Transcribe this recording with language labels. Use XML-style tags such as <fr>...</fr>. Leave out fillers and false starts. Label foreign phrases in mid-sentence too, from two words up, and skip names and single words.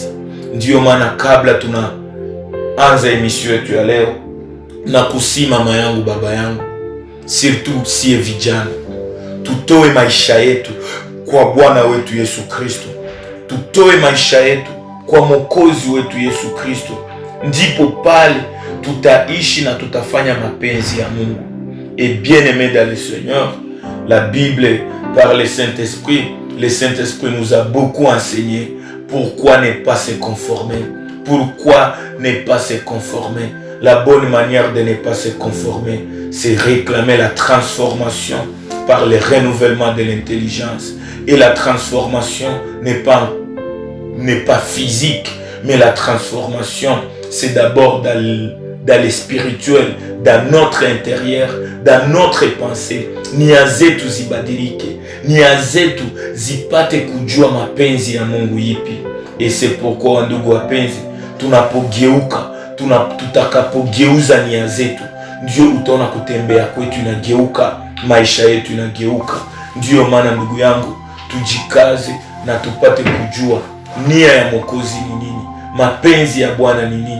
<sw>Ndiyo maana kabla tunaanza emission yetu ya leo, na kusi mama yangu, baba yangu, surtout sie vijana, tutoe maisha yetu kwa Bwana wetu Yesu Kristo, tutoe maisha yetu kwa Mwokozi wetu Yesu Kristo. Ndipo pale tutaishi na tutafanya mapenzi ya Mungu.</sw> <fr>Et bien aimé dans le Seigneur, la Bible par le Saint-Esprit nous a beaucoup enseigné pourquoi ne pas se conformer. Pourquoi ne pas se conformer? La bonne manière de ne pas se conformer, c'est réclamer la transformation par le renouvellement de l'intelligence. Et la transformation n'est pas physique, mais la transformation, c'est d'abord dans le spirituel, dans notre intérieur, dans notre pensée,</fr> <sw>nia zetu zibadilike, nia zetu zipate kujua mapenzi ya Mungu ipi.</sw> <fr>Et c'est pourquoi</fr> <sw>ndugu wapenzi, tunapogeuka, tutakapogeuza nia zetu, ndio utaona kutembea kwetu inageuka, maisha yetu inageuka. Ndio maana ndugu yangu, tujikaze na tupate kujua nia ya Mwokozi ni nini, mapenzi ya Bwana ni nini.</sw>